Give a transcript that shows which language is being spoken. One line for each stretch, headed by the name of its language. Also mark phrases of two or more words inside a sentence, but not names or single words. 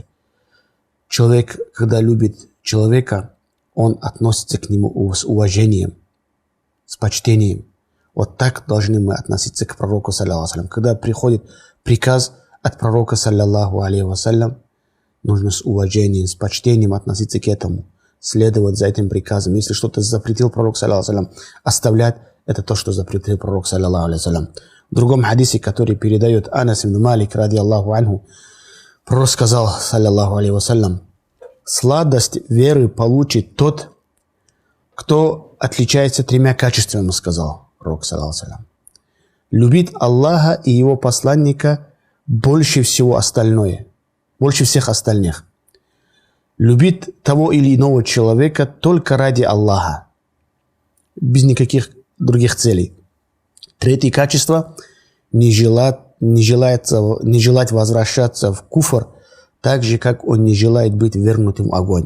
Russian: Человек, когда любит человека, он относится к нему с уважением, с почтением. Вот так должны мы относиться к пророку,
Arabic: صلى الله عليه وسلم.
Russian: Когда приходит приказ от пророка,
Arabic: صلى الله عليه وسلم,
Russian: нужно с уважением, с почтением относиться к этому. следовать за этим приказом. Если что-то запретил пророк,
Arabic: صلى الله عليه وسلم,
Russian: оставлять это то, что запретил пророк,
Arabic: صلى الله عليه وسلم.
Russian: В другом хадисе, который передает Анас ибн Малик,
Arabic: رضي الله عنه,
Russian: пророк сказал,
Arabic: صلى الله عليه وسلم,
Russian: сладость веры получит тот, кто отличается 3 качествами, сказал пророк,
Arabic: صلى الله عليه وسلم.
Russian: Любит Аллаха и его посланника больше всего остальное, больше всех остальных. Любит того или иного человека только ради Аллаха, без никаких других целей. 3 качество – не желать возвращаться в куфр, так же, как он не желает быть вернутым в огонь.